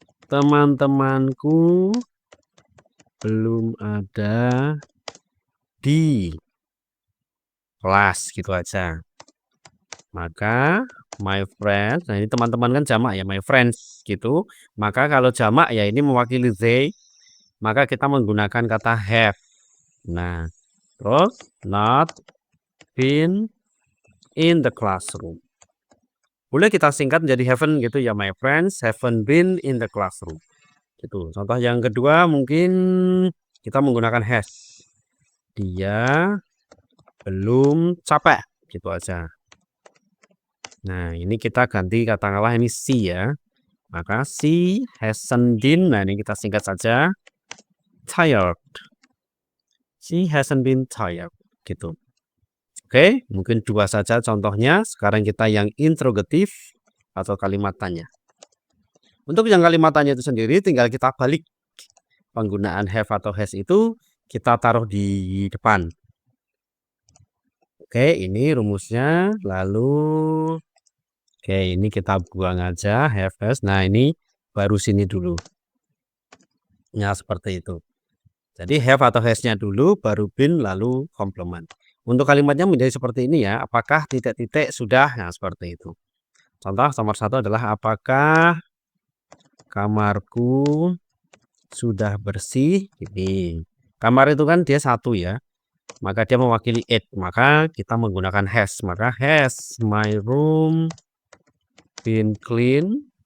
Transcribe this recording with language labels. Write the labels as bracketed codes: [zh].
[id] Teman-temanku belum ada di kelas gitu aja. Maka [en] my friends, [id] nah ini teman-teman kan jamak ya, my friends gitu. Maka kalau jamak ya ini mewakili they, maka kita menggunakan kata have. Nah, terus [en] not been in the classroom. [id] Boleh kita singkat menjadi [en] haven't [id] gitu ya, [en] my friends haven't been in the classroom. [id] Gitu. Contoh yang kedua mungkin kita menggunakan has. Dia belum capek gitu aja. Nah, ini kita ganti katakanlah ini she ya. Maka [en] she hasn't been, [id] nah ini kita singkat saja, tired. [en] She hasn't been tired [id] gitu. Oke, mungkin 2 saja contohnya. Sekarang kita yang interrogatif atau kalimat tanya. Untuk yang kalimat tanya itu sendiri tinggal kita balik. Penggunaan have atau has itu kita taruh di depan. Oke, ini rumusnya. Lalu oke, ini kita buang aja have has. Nah, ini baru sini dulu. Ya, seperti itu. Jadi have atau has-nya dulu, baru been, lalu komplement. Untuk kalimatnya menjadi seperti ini ya. Apakah titik-titik sudah? Nah, seperti itu. Contoh nomor 1 adalah apakah kamarku sudah bersih? Ini. Kamar itu kan dia 1 ya. Maka dia mewakili it. Maka kita menggunakan has. Maka [en] has my room been clean?